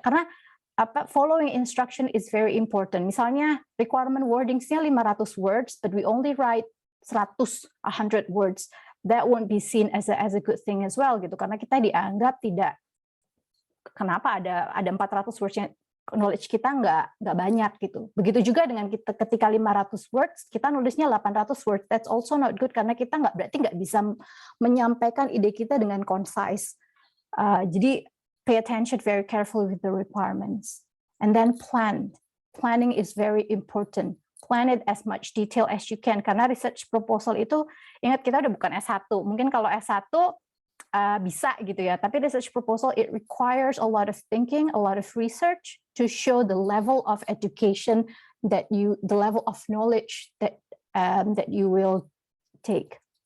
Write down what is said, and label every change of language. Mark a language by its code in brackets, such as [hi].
[en] Karena following instruction is very important. Misalnya requirement wordingsnya 500 words, but we only write 100 words. That won't be seen as a good thing as well gitu. [id] Karena kita dianggap tidak, kenapa ada 400 words yang knowledge kita nggak banyak gitu. Begitu juga dengan kita ketika 500 words, kita nulisnya 800 words. [en] That's also not good [id] karena kita berarti nggak bisa menyampaikan ide kita dengan concise. [en] Jadi pay attention very carefully with the requirements. And then plan. Planning is very important. Plan it as much detail as you can. [id] Karena research proposal itu, ingat kita udah bukan S1. Mungkin kalau S1 bisa gitu ya. [en] Tapi research proposal, it requires a lot of thinking, a lot of research to show the level of education the level of knowledge that you will take.